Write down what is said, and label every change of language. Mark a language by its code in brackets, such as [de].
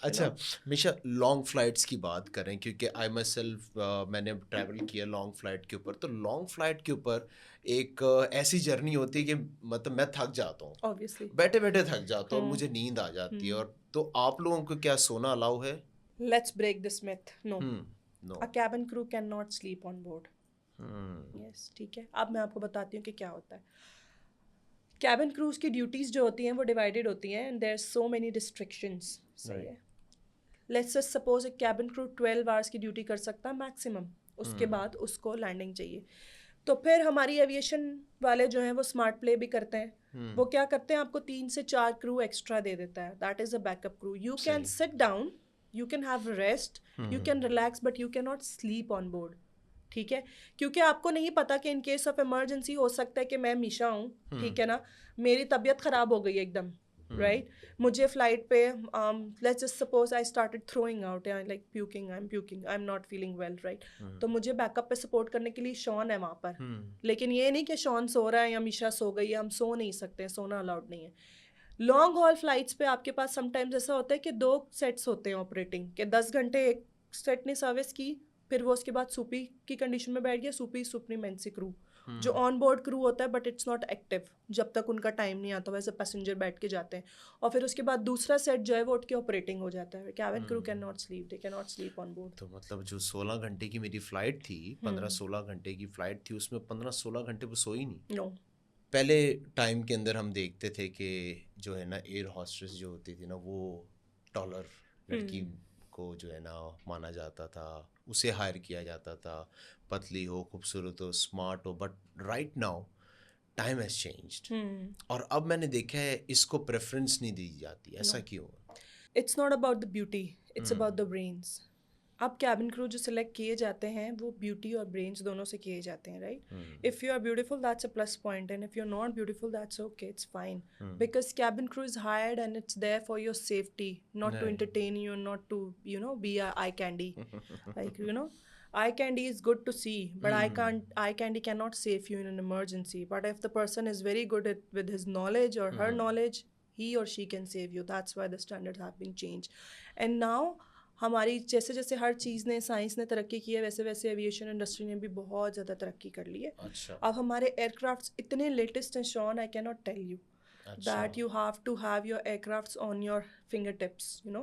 [ur] اچھا میشا, long flights کی بات کریں, کیونکہ [en] I myself [ur] میں نے ٹریول کیا لانگ فلائٹ کے اوپر, تو لانگ فلائٹ کے اوپر ایک ایسی جرنی ہوتی ہے کہ مطلب میں تھک جاتا ہوں, [en] obviously [ur] بیٹھے بیٹھے تھک جاتا ہوں, مجھے نیند آ جاتی ہے. اور تو آپ لوگوں کو کیا سونا الاؤ ہے؟ [en] Let's break this myth. No. A cabin crew cannot sleep on board. [ur] Yes, ٹھیک ہے. اب میں آپ کو بتاتی ہوں کہ کیا ہوتا ہے. کیبن کروز کی ڈیوٹیز جو ہوتی ہیں وہ ڈیوائڈیڈ ہوتی ہیں, [en] and there are so many restrictions. [ur] صحیح ہے. [en] Let's just suppose [ur] ایک کیبن کرو 12 hours کی ڈیوٹی کر سکتا ہے میکسیمم, اس کے بعد اس کو لینڈنگ چاہیے. تو پھر ہماری ایویشن والے جو ہیں وہ اسمارٹ پلے بھی کرتے ہیں. وہ کیا کرتے ہیں, آپ کو 3 سے 4 کرو ایکسٹرا دے دیتا ہے. [en] That is a back up کرو. [ur] You can sit down, [en] you can have rest, you can relax, but you cannot sleep on board. [ur] ٹھیک ہے, کیونکہ آپ کو نہیں پتا کہ ان کیس آف ایمرجنسی ہو سکتا ہے کہ میں میشا ہوں, ٹھیک ہے نا, میری طبیعت خراب ہو گئی ایک دم, [en] right? [ur] مجھے فلائٹ پہ [en] let's just suppose I started throwing out like puking I am not feeling well right, [ur] تو مجھے بیک اپ پہ سپورٹ کرنے کے لیے شون ہے وہاں پر, لیکن یہ نہیں کہ شون سو رہا ہے یا میشا سو گئی ہے, ہم سو نہیں سکتے, سونا الاؤڈ نہیں ہے. لانگ ہال فلائٹس پہ آپ کے پاس سم ٹائمز ایسا ہوتا ہے کہ 2 سیٹس ہوتے ہیں آپریٹنگ, کہ 10 گھنٹے ایک سیٹ نے سروس کی, پھر وہ اس کے بعد سوپی کی کنڈیشن میں بیٹھ گیا, سپریمنسی کرو جو آن بورڈ کرو ہوتا ہے [en] but it's not active [ur] جب تک ان کا ٹائم نہیں آتا, ویسے پیسنجر بیٹھ کے جاتے ہیں, اور پھر اس کے بعد دوسرا سیٹ جو ہے وہ اٹھ کے آپریٹنگ ہو جاتا ہے. [en] Cabin crew can not sleep, they can not sleep on board. [ur] تو مطلب جو 16 گھنٹے کی میری فلائٹ تھی, 15-16 گھنٹے کی فلائٹ تھی, اس میں 15-16 گھنٹے وہ سوئی نہیں. [en] no, [ur] پہلے ٹائم کے اندر ہم دیکھتے تھے کہ جو ہے نا ایئر ہاسٹریس جو ہوتی تھی نا, وہ ٹالر لڑکی کو جو ہے نا مانا جاتا تھا, اسے ہائر کیا جاتا تھا, پتلی ہو, خوبصورت ہو, smart ہو. [en] but right now time has changed, [ur] اور اب میں نے دیکھا ہے اس کو پریفرنس نہیں دی جاتی. ایسا کیوں؟ [en] It's not about the beauty, it's about the brains. [ur] اب کیبن کرو جو سلیکٹ کیے جاتے ہیں وہ بیوٹی اور برینس دونوں سے کیے جاتے ہیں, right. [en] If you are beautiful that's a plus point, and if you are not beautiful that's okay, it's fine, because cabin crew is hired and it's there for your safety, not to entertain you, not to, be a eye candy. Like, eye candy is good to see, but eye candy cannot save you in an emergency. But if the person is very good with his knowledge or her knowledge, he or she can save you. That's why the standards have been changed. And now [ur] ہماری جیسے جیسے ہر چیز نے, science نے ترقی کی ہے, ویسے ویسے ایویشن انڈسٹری نے بھی بہت زیادہ ترقی کر لی ہے. اب ہمارے ایئر کرافٹس اتنے لیٹسٹ ہیں شون, [en] I can not tell you that you have to have your aircrafts on your fingertips.